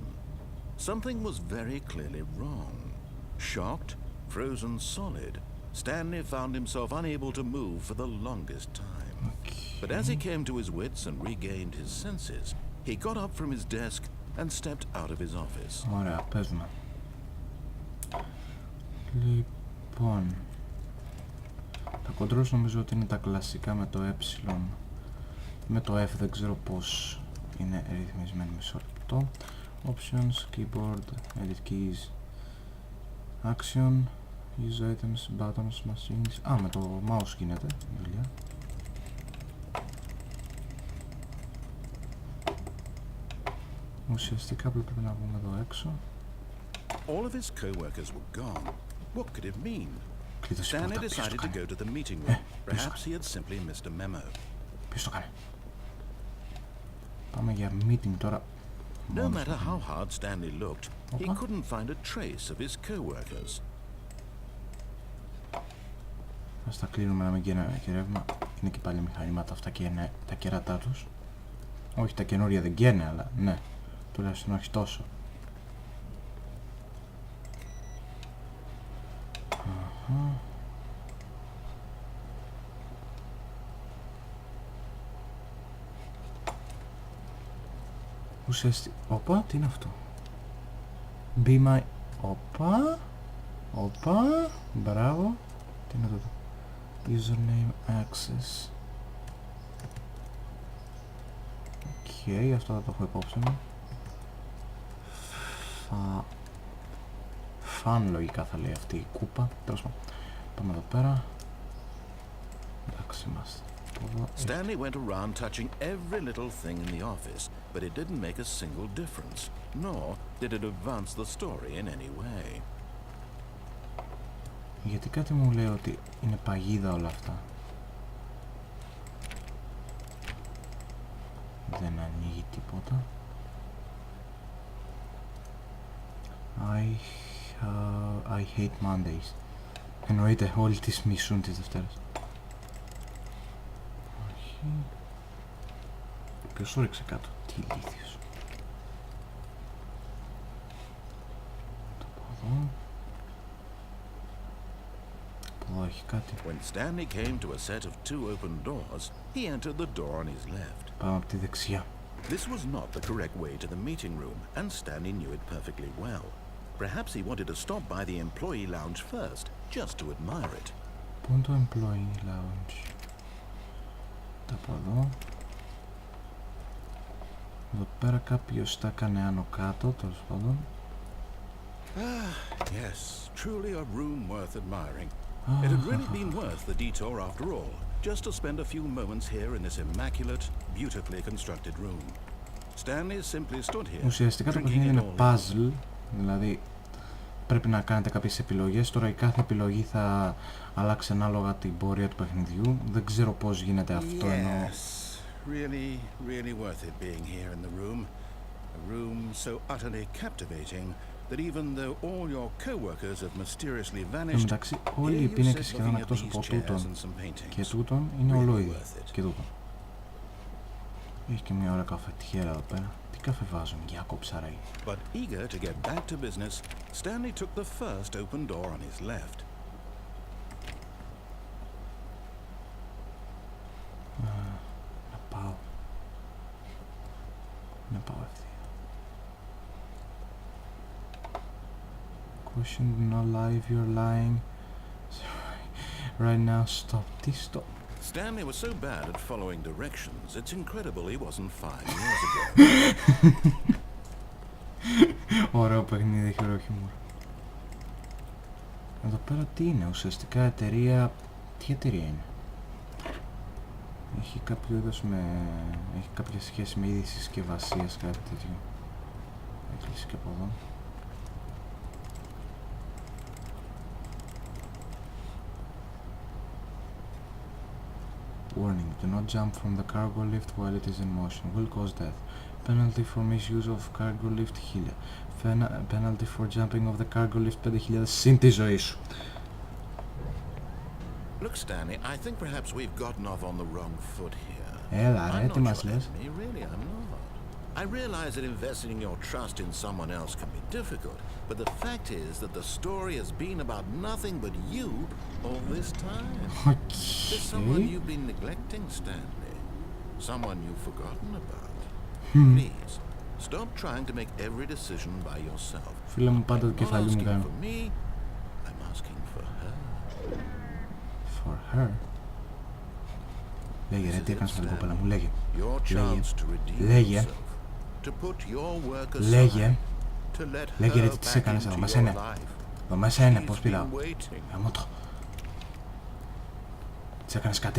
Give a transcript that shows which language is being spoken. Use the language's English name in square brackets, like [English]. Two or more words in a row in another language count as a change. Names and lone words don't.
[English] Something was very clearly wrong. Shocked, frozen solid, Stanley found himself unable to move for the longest time. But as he came to his wits and regained his senses, he got up from his desk and stepped out of his office. [Greek] Ωραία, παίζουμε. Λοιπόν, τα controls νομίζω ότι είναι τα κλασικά με το ε, με το F δεν ξέρω πως είναι ρυθμισμένο, μισό λεπτό. [English] Options, keyboard, edit keys, action, use items, buttons, machines. [Greek] Με το mouse γίνεται η δουλειά. Ουσιαστικά πρέπει να βγούμε εδώ έξω. [English] All of his co-workers were gone. What could it mean? Stanley decided to go to the meeting room. Perhaps he had simply missed a memo. [Greek] Ποιος το κάνει? Πάμε για meeting τώρα. [English] No matter how hard Stanley looked, he couldn't find a trace of his co-workers. [Greek] Ας τα κλείνουμε να μην γίνει και ρεύμα. Είναι και πάλι μηχανήματα αυτά και είναι τα κέρατά τους. Όχι, τα καινούρια δεν καίνε, αλλά ναι. Τουλάχιστον όχι τόσο. Ουσιαστικά... Όπα, τι είναι αυτό? [English] Be my... [Greek] Όπα, μπράβο. Τι είναι αυτό? [English] Username access. [Greek] Οκ, αυτό θα το έχω υπόψη μου. Φαν λογικά θα λέει αυτή η κούπα. Τέλος πάντων. Πάμε εδώ πέρα. Εντάξει είμαστε. [English] Stanley went around touching every little thing in the office, but it didn't make a single difference, nor did it advance the story in any way. [Greek] Γιατί κάτι μου λέει ότι είναι παγίδα όλα αυτά. Δεν ανοίγει τίποτα. [English] I hate Mondays. [Greek] Εννοείται όλοι τις μισούν τις Δευτέρες. Όχι. Ποιος το ρίξε κάτω? Τι ηλίθιος. Το πω εδώ. Από εδώ έχει κάτι. [English] When Stanley came to a set of two open doors, he entered the door on his left. [Greek] Πάμε από τη δεξιά. [English] This was not the correct way to the meeting room, and Stanley knew it perfectly well. Perhaps he wanted to stop by the employee lounge first, just to admire it. [Greek] Πού είναι το [English] employee lounge? [Greek] Τα από εδώ. Εδώ πέρα κάποιος τα έκανε άνω κάτω, τέλος πάντων. [English] Yes, truly a room worth admiring. It had really been worth the detour after all, just to spend a few moments here in this immaculate, beautifully constructed room. Stanley simply stood here. [Greek] Ουσιαστικά το παιχνίδι είναι puzzle, δηλαδή πρέπει να κάνετε κάποιες επιλογές. Τώρα η κάθε επιλογή θα αλλάξει ανάλογα την πορεία του παιχνιδιού. Δεν ξέρω πώς γίνεται αυτό ενώ... [English] Really, really worth it being here in the room. A room so utterly captivating that even though all your co-workers have mysteriously vanished, [Greek] εντάξει, όλοι οι πίνακες σχεδόν εκτός από τούτον και τούτον είναι ολόιδοι και τούτον. Έχει και μια ωραία καφετιέρα εδώ πέρα. Τι καφέ βάζουν, για κόψα ρε. [English] But eager to get back to business, Stanley took the first open door on his left. [Greek] Να πάω. Να πάω ευθεία. [English] Question, not lie if you're lying. Right now, stop. Τι stop. Stanley was so bad at following directions, it's incredible he wasn't 5 years ago. [Greek] Ωραίο παιχνίδι, έχει ωραίο χιούμορ. Εδώ πέρα τι είναι, ουσιαστικά εταιρεία... Τι εταιρεία είναι? Έχει κάποιο είδος με... Έχει κάποια σχέση με είδη συσκευασίας, κάτι τέτοιο. Έκλεισε και από εδώ. [English] Warning, do not jump from the cargo lift while it is in motion. Will cause death. Penalty for misuse of cargo lift 1000. Penalty for jumping of the cargo lift 5000 [Greek] συν τη ζωή σου. [English] Look, Stanley, I think perhaps we've gotten off on the wrong foot here. [Greek] Έλα ρε, τι μας λες? [English] Really, I'm not. I realize that investing your trust in someone else can be difficult, but the fact is that the story has been about nothing but you all this time. There's someone you've been neglecting, Stanley. Someone you've forgotten about. Please, stop trying to make every decision by yourself. [Greek] Φίλε μου, πάντα το κεφάλι μου κάνει. [English] For me, I'm asking for her. For her? [Greek] Λέγε ρε, τι έκανες με την κοπέλα μου, λέγε. Λέγε. Λέγε. Λέγε ρε, τι της έκανες, εδώ μέσα είναι. Εδώ μέσα είναι, πώς πηδάω. Γαμώ το. Της έκανες κάτι ρε.